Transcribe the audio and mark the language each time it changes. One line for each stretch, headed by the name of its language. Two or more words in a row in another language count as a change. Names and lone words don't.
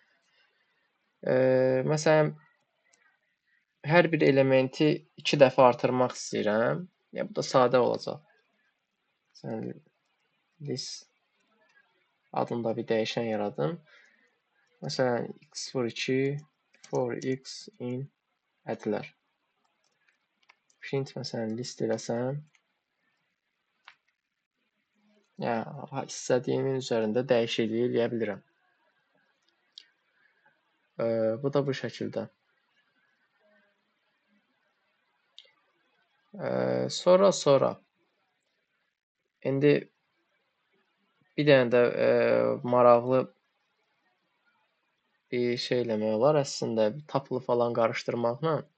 Azerbaijani: Məsələn hər bir elementi 2 dəfə artırmaq istəyirəm. Yəni bu da sadə olacaq. Məsələn list adında bir dəyişən yaradım. Məsələn
English: x for 2 for x in
Azerbaijani: ədlər. Print məsələn list eləsəm. Yəni istədiyimin üzərində dəyişiklik eləyə bilirəm. Bu da bu şəkildə. Sonra indi bir dənə də maraqlı bir şey eləmək olar əslində, tapılı falan qarışdırmaqla.